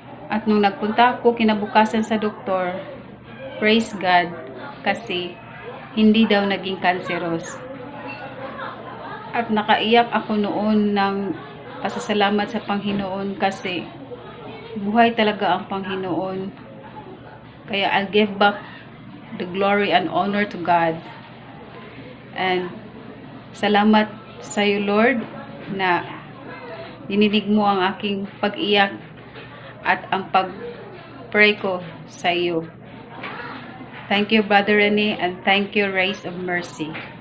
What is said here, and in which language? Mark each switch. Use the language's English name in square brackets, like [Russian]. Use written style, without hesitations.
[Filipino] At nung nagpunta ako kinabukasan sa doktor, praise God, kasi hindi daw naging cancerous. At nakaiyak ako noon ng pasasalamat sa Panginoon kasi buhay talaga ang Panginoon. [English] Kaya I'll give back the glory and honor to God. [Filipino] And salamat sa iyo, Lord, na dininig mo ang aking pag-iyak at ang pag-pray ko sa iyo. [English] Thank you, Brother Rene, and thank you, Race of Mercy.